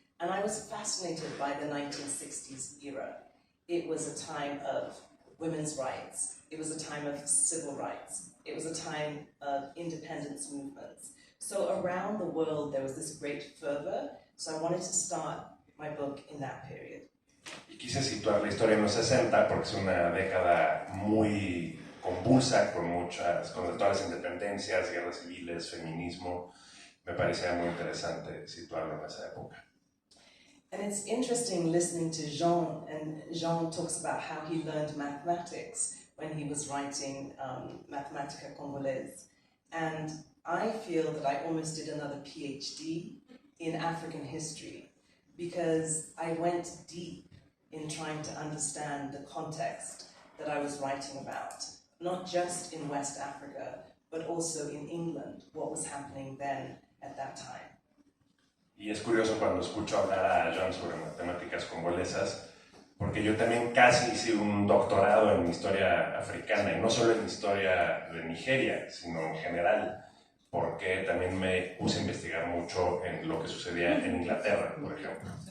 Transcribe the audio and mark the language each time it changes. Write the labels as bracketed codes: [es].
[en] And I was fascinated by the 1960s era. It was a time of women's rights. It was a time of civil rights. It was a time of independence movements. So around the world there was this great fervor, so I wanted to start my book in that period. [es] Y quise situar la historia en los 60 porque es una década muy convulsa con todas las independencias, guerras civiles, feminismo. Me parecía muy interesante situarlo en esa época. [en] And it's interesting listening to Jean, and Jean talks about how he learned mathematics when he was writing Mathematica Congolaise. And I feel that I almost did another PhD in African history because I went deep in trying to understand the context that I was writing about, not just in West Africa, but also in England, what was happening then at that time. [es] Y es curioso cuando escucho hablar a Jean sobre matemáticas congolesas, porque yo también casi hice un doctorado en historia africana, y no solo en historia de Nigeria, sino en general, porque también me puse a investigar mucho en lo que sucedía en Inglaterra, por ejemplo.